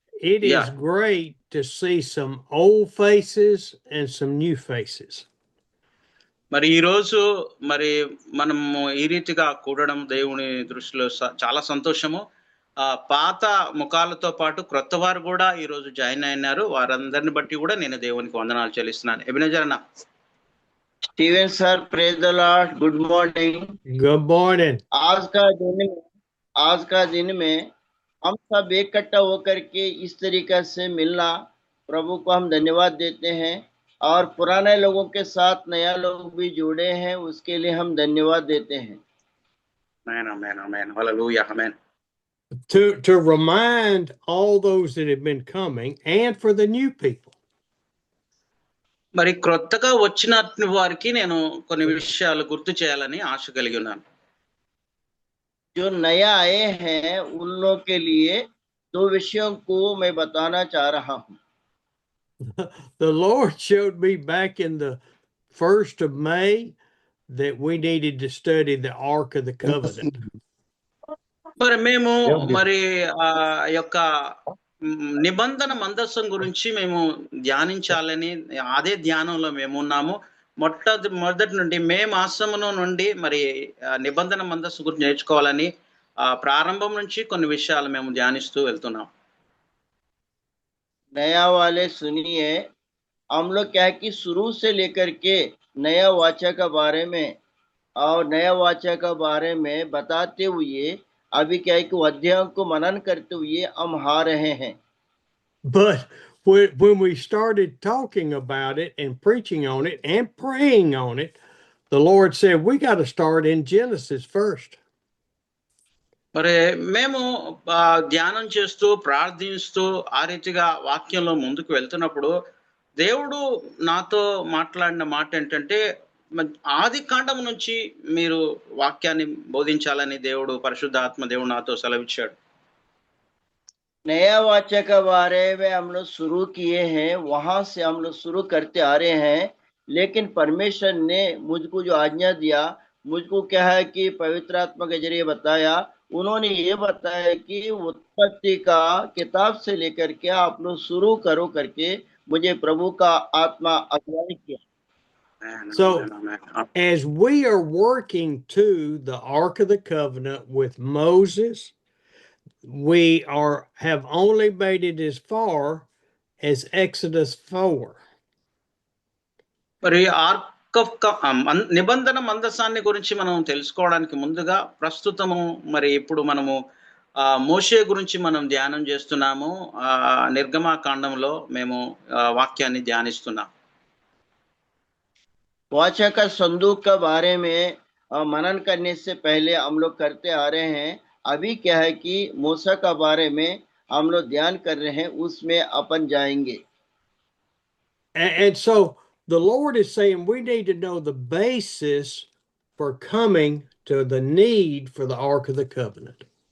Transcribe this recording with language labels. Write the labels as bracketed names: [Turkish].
[English] It is great to see some old faces and some new faces. [Telugu] మరి ఈ రోజు మరి మనము ఈ రీతిగా కూడడం దేవుని దృష్టిలో చాలా సంతోషము. పాత ముఖాలతో పాటు క్రొత్త వారు కూడా ఈ రోజు జాయిన్ అయినారు. వారందరిని బట్టి కూడా నేను దేవునికి వందనాలు చెల్లిస్తున్నాను. ఎబినేజర్ అన్న. [English] Steven sir, praise the lord, good morning. Good morning. [Hindi] आज का दिन में हम सब इकट्ठा होकर के इस तरीके से मिलना, प्रभु को हम धन्यवाद देते हैं. और पुराने लोगों के साथ नया लोग भी जुड़े हैं, उसके लिए हम धन्यवाद देते हैं. आमेन, आमेन, आमेन, hallelujah, amen. [English] To remind all those that have been coming and for the new people. [Telugu] మరి క్రొత్తగా వచ్చిన వారికి నేను కొన్ని విషయాలు గుర్తు చేయాలని ఆశ కలిగి ఉన్నాను. [Hindi] जो नया आए हैं उन लोगों के लिए दो विषयों को मैं बताना चाह रहा हूँ. [English] The Lord showed me back in the 1st of May that we needed to study the Ark of the Covenant. [Telugu] మరి మేము మరి యొక్క నిబంధన మందసం గురించి మేము ధ్యానించాలని అదే ధ్యానంలో మేము ఉన్నాము. మొదటి నుండి మే మాసమును నుండి మరి నిబంధన మందస్సు గురించి నేర్చుకోవాలని ప్రారంభం నుంచి కొన్ని విషయాలు మేము ధ్యానిస్తూ వెళ్తున్నాం. [Hindi] नया वाले सुनिए, हम लोग क्या है कि शुरू से लेकर के नया वाचा का बारे में और नया वाचा का बारे में बताते हुए अभी क्या है कि अध्यायों को मनन करते हुए हम आ रहे हैं. [English] But when we started talking about it and preaching on it and praying on it, the Lord said we got to start in Genesis first. [Telugu] మరి మేము ధ్యానం చేస్తూ ప్రార్థిస్తూ ఆ రీతిగా వాక్యంలో ముందుకు వెళ్తున్నప్పుడు దేవుడు నాతో మాట్లాడిన మాట ఏంటంటే ఆది కాండం నుంచి మీరు వాక్యాన్ని బోధించాలని దేవుడు పరిశుద్ధాత్మ దేవుడు నాతో సెలవిచ్చాడు. [Hindi] नया वाचा का बारे में हम लोग शुरू किए हैं, वहां से हम लोग शुरू करते आ रहे हैं. लेकिन परमेश्वर ने मुझको जो आज्ञा दिया, मुझको क्या है कि पवित्र आत्मा के जरिए बताया, उन्होंने ये बताया कि उत्पत्ति का किताब से लेकर के आप लोग शुरू करो करके मुझे प्रभु का आत्मा अगुवाई किया. [English] So as we are working to the Ark of the Covenant with Moses, we have only made it as far as Exodus 4. [Telugu] మరి నిబంధన మందసాన్ని గురించి మనం తెలుసుకోవడానికి ముందుగా ప్రస్తుతము మరి ఇప్పుడు మనము మోషే గురించి మనం ధ్యానం చేస్తున్నాము. నిర్గమాకాండంలో మేము వాక్యాన్ని ధ్యానిస్తున్నాం. [Hindi] वाचा का संदूक का बारे में मनन करने से पहले हम लोग करते आ रहे हैं. अभी क्या है कि मूसा का बारे में हम लोग ध्यान कर रहे हैं, उसमें अपन जाएंगे. [English] And so the Lord is saying we need to know the basis for coming to the need for the Ark of the Covenant.